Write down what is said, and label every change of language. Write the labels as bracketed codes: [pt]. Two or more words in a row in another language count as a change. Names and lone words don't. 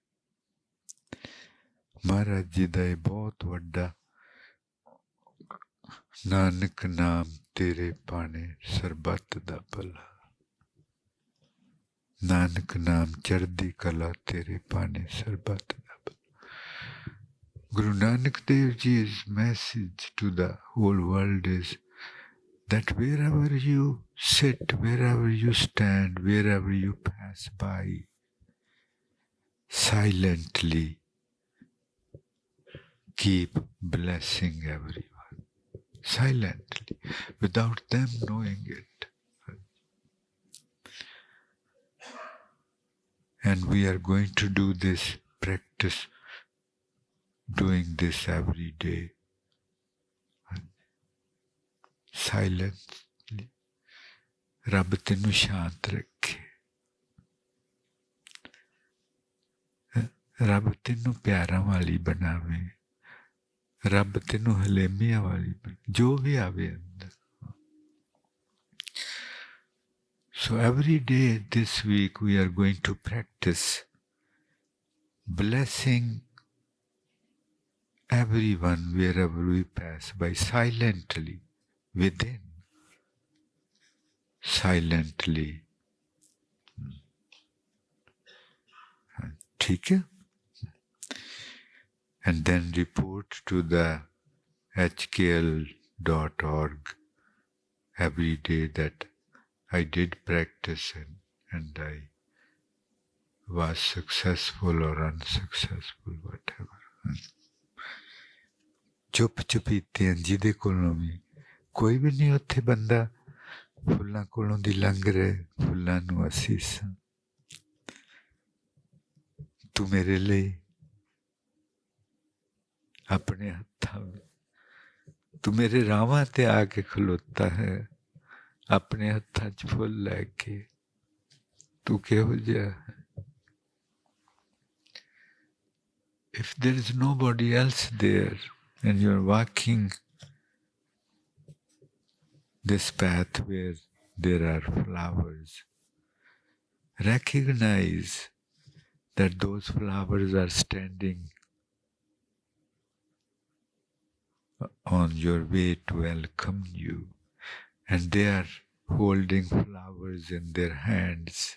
[pa] ਮਹਾਰਾਜ ਜੀ ਦਾ ਇਹ ਬਹੁਤ ਵੱਡਾ ਨਾਨਕ ਨਾਮ ਤੇਰੇ ਪਾਣੇ ਸਰਬੱਤ ਦਾ ਭਲਾ, ਨਾਨਕ ਨਾਮ ਚੜ੍ਹਦੀ ਕਲਾ ਤੇਰੇ ਪਾਣੇ ਸਰਬੱਤ ਦਾ ਭਲਾ। [en] Guru Nanak Dev Ji's message to the whole world is that wherever you sit, wherever you stand, wherever you pass by, silently keep blessing everyone. Silently, without them knowing it. And we are going to do this practice, doing this every day. Silently. [pa] ਰੱਬ ਤੈਨੂੰ ਸ਼ਾਂਤ ਰੱਖੇ, ਰੱਬ ਤੈਨੂੰ ਪਿਆਰਾਂ ਵਾਲੀ ਬਣਾਵੇ, ਰੱਬ ਤੈਨੂੰ ਹਲੇਮੀਆਂ ਵਾਲੀ ਜੋ ਵੀ ਆਵੇ ਅੰਦਰ। [en] So every day this week we are going to practice blessing everyone wherever we pass by, silently, within, silently. [hi] ठीक है? [en] And then report to the hkl.org every day that I did practice and I was successful or unsuccessful, whatever. [pa] ਚੁੱਪ ਚੁਪੀਤੇ ਜਿਹਦੇ ਕੋਲੋਂ ਵੀ ਕੋਈ ਵੀ ਨਹੀਂ ਉੱਥੇ ਬੰਦਾ ਫੁੱਲਾਂ ਕੋਲੋਂ ਦੀ ਲੰਘ ਰਹੇ, ਫੁੱਲਾਂ ਨੂੰ ਅਸੀਸਾਂ। ਤੂੰ ਮੇਰੇ ਲਈ ਆਪਣੇ ਹੱਥਾਂ ਵਿੱਚ, ਤੂੰ ਮੇਰੇ ਰਾਹਾਂ ਤੇ ਆ ਕੇ ਖਲੋਤਾ ਹੈ ਆਪਣੇ ਹੱਥਾਂ 'ਚ ਫੁੱਲ ਲੈ ਕੇ। ਤੂੰ ਕਿਹੋ ਜਿਹਾ ਹੈ? [en] If there is nobody else there and you're walking this path where there are flowers, recognize that those flowers are standing on your way to welcome you, and they are holding flowers in their hands.